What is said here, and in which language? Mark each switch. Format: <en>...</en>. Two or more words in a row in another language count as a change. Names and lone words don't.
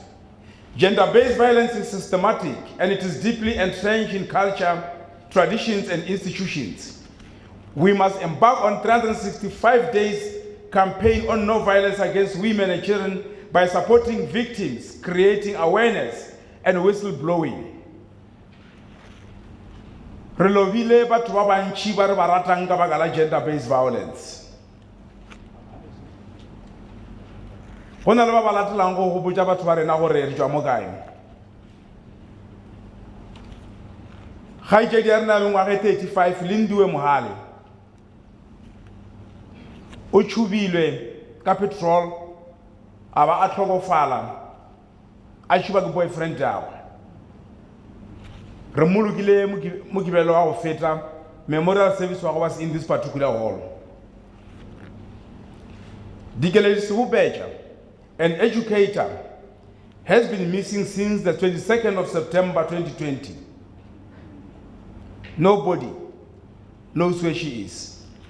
<en>Gender-based violence is systematic and it is deeply entrenched in culture, traditions, and institutions. We must embark on 365 days campaign on no violence against women and children by supporting victims, creating awareness, and whistleblowing.</en> <nso>Re lovile batho ba bantši ba re ba ratang ka baka la</nso> <en>gender-based violence.</en> <nso>Go na le ba ba latelang go gopotša batho ba rena gore re tšwa mo kae. Kgaetšedi ya rena le ngwaga 35 Lindiwe Mohale o tšhubilwe ka petrol a ba a tlhokofala a tšhuba ke boyfriend yago. Re molokile mokibelo wa go feta,</nso> <en>memorial service</en> <nso>wa go</nso> <en>was in this particular hall. Dikeledi Sebopetša, an educator, has been missing since the 22nd of September 2020. Nobody knows where she is.</en>